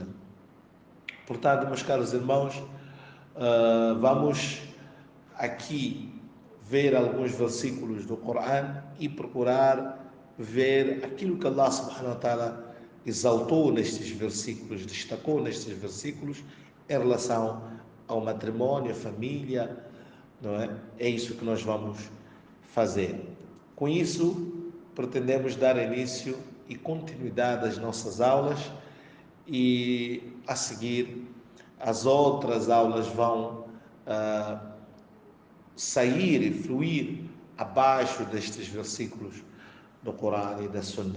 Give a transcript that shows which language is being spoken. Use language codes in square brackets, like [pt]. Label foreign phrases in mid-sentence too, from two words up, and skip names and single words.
[pt] Portanto, meus caros irmãos, vamos aqui ver alguns versículos do Corão e procurar ver aquilo que Allah [ar] سبحانه وتعالى [pt] exaltou nestes versículos, destacou nestes versículos em relação ao matrimônio, a família, não é? É isso que nós vamos fazer. Com isso, pretendemos dar início e continuidade às nossas aulas, e a seguir as outras aulas vão sair e fluir abaixo destes versículos do Corão e da Sunna.